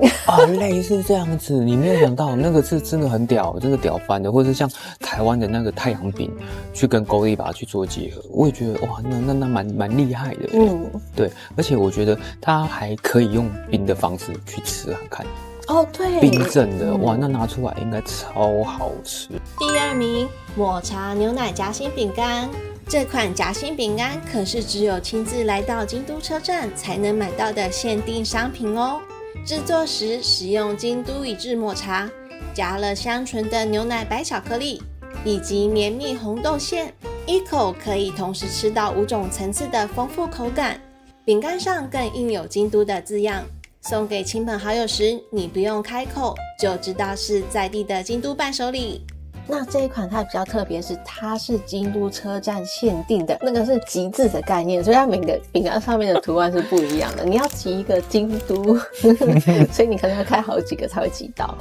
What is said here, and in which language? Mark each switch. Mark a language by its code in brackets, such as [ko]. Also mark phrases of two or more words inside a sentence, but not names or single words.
[zh] 啊，類似這樣子。你沒有想到那個是真的很屌，真的屌翻的，或者是像台灣的那個太陽餅去跟Godiva去做結合，我也覺得哇，那蠻厲害的。對，而且我覺得它還可以用冰的方式去吃看看。哦，对，冰鎮的，哇，那拿出來應該超好吃。第2名，抹茶牛奶夾心餅乾。這款夾心餅乾可是只有親自來到京都車站才能買到的限定商品哦。製作時使用京都宇治抹茶，加了香醇的牛奶白巧克力以及綿密紅豆餡，一口可以同時吃到5種層次的豐富口感。餅乾上更印有京都的字樣，送給親朋好友時，你不用開口就知道是在地的京都伴手禮。那這一款它比較特別，是它是京都車站限定的，那個是集字的概念，所以它每個餅乾上面的圖案是不一樣的。你要集一個京都，所以你可能要開好幾個才會集到。